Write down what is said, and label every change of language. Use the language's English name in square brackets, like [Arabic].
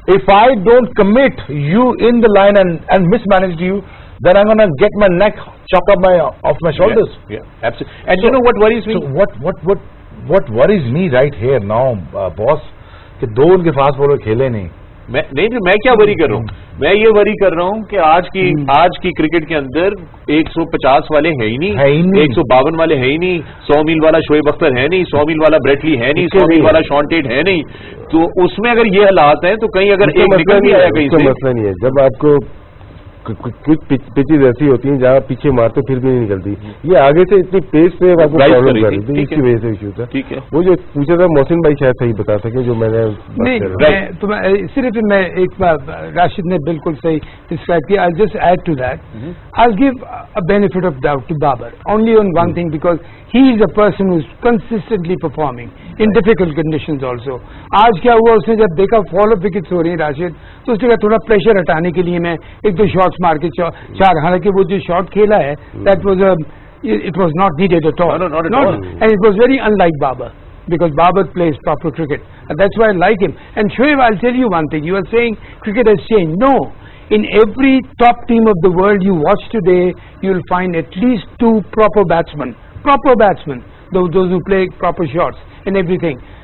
[English] If I don't commit you in the line and mismanage you, then I'm gonna get my neck chopped off my shoulders. Yeah, absolutely. And you know what worries me? So what worries me right here now, boss, [Hindi] कि दो उनके fast bowler खेले नहीं. मैं क्या worry कर रहा हूँ? मैं ये वरी कर रहा हूँ कि आज की क्रिकेट के अंदर 150 वाले है ही नहीं, 152 वाले है ही नहीं, 100 मील वाला शोएब अख्तर है नहीं, 100 मील वाला ब्रेटली है नहीं, 100 मील वाला शॉन टेट है नहीं. तो उसमें अगर ये हालात हैं तो कहीं अगर एक निकल भी आया कहीं से, मसला नहीं है. जब आपको कुछ पिचेज ऐसी होती हैं जहाँ पीछे मारते फिर भी नहीं निकलती, ये आगे से इतनी पेस से आपको प्रॉब्लम कर रही थी, इसकी वजह से इशू था. ठीक है. वो जो पूछा था मोहसिन भाई शायद सही बता सके जो मैंने नहीं, सिर्फ मैं एक राशिद ने बिल्कुल सही डिस्क्राइब किया. [English] I'll just add to that. I'll give a benefit of doubt to Babar only on one thing, because he is a person who is consistently performing in difficult conditions also. [Hindi] आज क्या हुआ, उसने जब देखा follow wickets हो रही हैं राशिद, तो उसने कहा थोड़ा प्रेशर हटाने के लिए मैं एक दो शॉट्स मार के चार, हालांकि वो जो शॉट खेला है [English] that was it was not needed at all. No, not at all. And it was very unlike Babar, because Babar plays proper cricket, and that's why I like him. And Shoaib, I'll tell you one thing. You are saying cricket has changed. No. In every top team of the world you watch today, you'll find at least two proper batsmen, those who play proper shots and everything.